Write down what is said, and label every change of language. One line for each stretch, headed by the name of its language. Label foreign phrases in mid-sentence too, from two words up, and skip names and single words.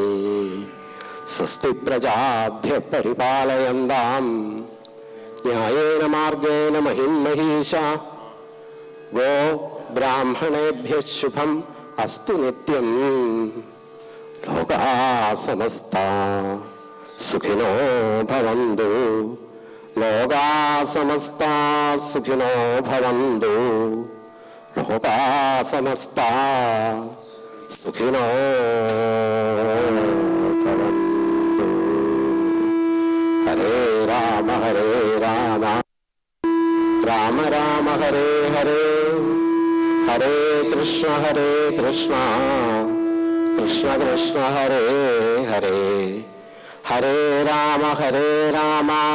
Sanskrit: സ്വസ്തി പ്രജാഭ്യ പരിപാലയന്താം ന്യായേന മാർഗേണ മഹിം മഹീഷാ. ഗോ ബ്രാഹ്മണേഭ്യഃ ശുഭം അസ്തു നിത്യം. ലോകാ സമസ്താ സുഖിനോ ഭവന്തു ലോകാ സമസ്താ സുഖിനോ ഭവന്തു. ലോകാ സമസ്താ സുഖിനോ ഭവന്തു. ഹരേ രാമ രാമ രാമ ഹരേ ഹരേ, ഹരേ കൃഷ്ണ കൃഷ്ണ കൃഷ്ണ ഹരേ ഹരേ, ഹരേ രാമ രാമ